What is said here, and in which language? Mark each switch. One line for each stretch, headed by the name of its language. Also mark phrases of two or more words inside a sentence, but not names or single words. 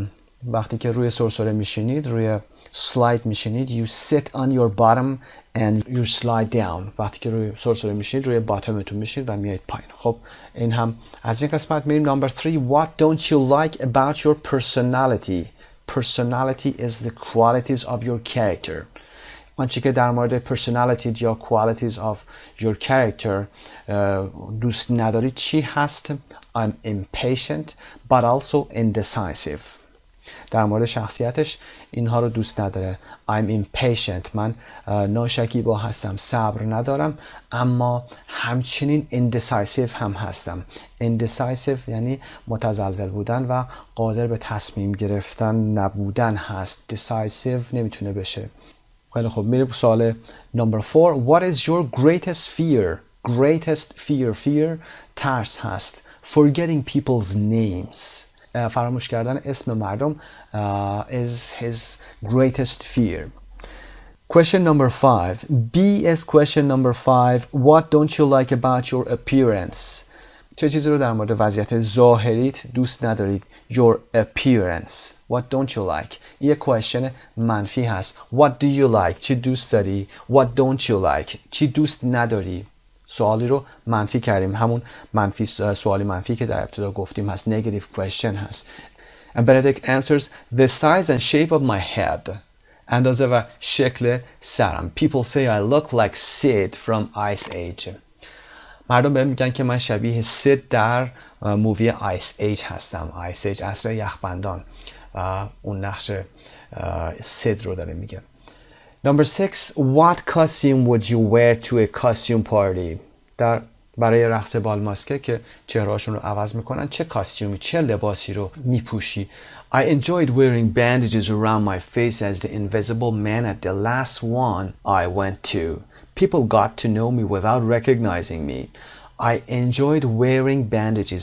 Persian: وقتی که روی سرسره میشینید، روی slide میشینید،
English: you sit on your bottom and you slide down.
Persian: وقتی که روی سرسره میشینید روی باتمتون میشید و میایید پایین. خب این هم از این قسمت میریم.
English: number 3. What don't you like about your personality? Personality is the qualities of your character.
Persian: آنچه که در مورد personality یا
English: qualities of your character
Persian: دوست نداری چی هست؟
English: I'm impatient but also indecisive.
Persian: در مورد شخصیتش اینها رو دوست نداره.
English: I'm impatient،
Persian: من ناشکیبا هستم، صبر ندارم، اما همچنین indecisive هم هستم. indecisive یعنی متزلزل بودن و قادر به تصمیم گرفتن نبودن هست. decisive نمیتونه بشه. خیلی خوب، میریم سوال number 4.
English: What is your greatest fear? greatest fear
Persian: ترس هست.
English: forgetting people's names.
Persian: فراموش کردن اسم مردم
English: is his greatest fear. Question number 5. B is question number 5. What don't you like about your appearance?
Persian: چه چیزی رو در مورد وضعیت ظاهریت دوست ندارید؟
English: Your appearance. What don't you like?
Persian: یه question منفی هست.
English: What do you like?
Persian: چی دوست داری؟
English: What don't you like?
Persian: چی دوست نداری؟ سوالی رو منفی کردیم. همون منفی، سوالی منفی که در ابتدا گفتیم هست.
English: negative question
Persian: هست.
English: And Benedict answers, the size and shape of my head.
Persian: اندازه و شکل سرم.
English: People say I look like Sid from Ice Age.
Persian: مردم بهم میگن که من شبیه سید در مووی آیس ایج هستم. آیس ایج عصر یخبندان. اون نقش سید رو داره میگه.
English: Number 6. What costume would you wear to a costume party?
Persian: برای رقص بال ماسکه که چهرهاشون رو عوض میکنن چه کاستیومی چه لباسی رو میپوشی؟
English: I enjoyed wearing bandages around my face as the invisible man at the last one I went to. People got to know me without recognizing me. I enjoyed wearing bandages.